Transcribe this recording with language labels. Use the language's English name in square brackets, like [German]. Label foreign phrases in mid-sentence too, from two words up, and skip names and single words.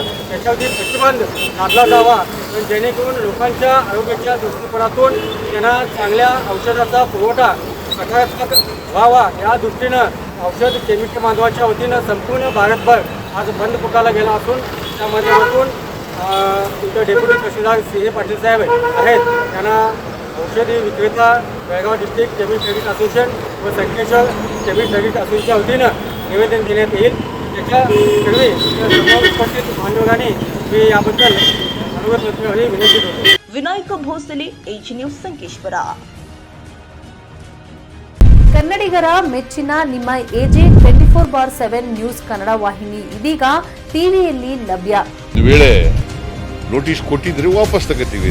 [Marathi] त्याच्यावरती प्रतिबंध घातला जावा जेणेकरून लोकांच्या आरोग्याच्या दृष्टिकोनातून त्यांना चांगल्या औषधाचा पुरवठा सकारात्मक व्हावा या दृष्टीनं औषध केमिस्ट बांधवाच्या वतीनं संपूर्ण भारतभर आज बंद पुकारला गेला असून त्या माध्यमातून तुमचे डेप्युटी तहसीलदार सीए पाटील साहेब आहेत त्यांना औषधी विक्रेता बेळगाव डिस्ट्रिक्ट केमिस्ट ड्रगिस्ट असोसिएशन व संकेश्वर केमिस्ट ड्रगिस्ट असोसिएशनच्या वतीनं निवेदन देण्यात येईल. त्याच्या पूर्वी उपस्थित मान्यवरांनी मी याबद्दल अनुगत विनंती करतो. [Kannada] ವಿನಾಯಕ ಭೋಸಲೆ, ಎಜಿ ನ್ಯೂಸ್ ಸಂಕೇಶ್ವರ. ಕನ್ನಡಿಗರ ಮೆಚ್ಚಿನ ನಿಮ್ಮ ಎಜೆ 24/7 ನ್ಯೂಸ್ ಕನ್ನಡ ವಾಹಿನಿ ಇದೀಗ ಟಿವಿಯಲ್ಲಿ ಲಭ್ಯ. ವೇಳೆ ನೋಟಿಸ್ ಕೊಟ್ಟಿದ್ರೆ ವಾಪಸ್ ತಗೋತೀವಿ.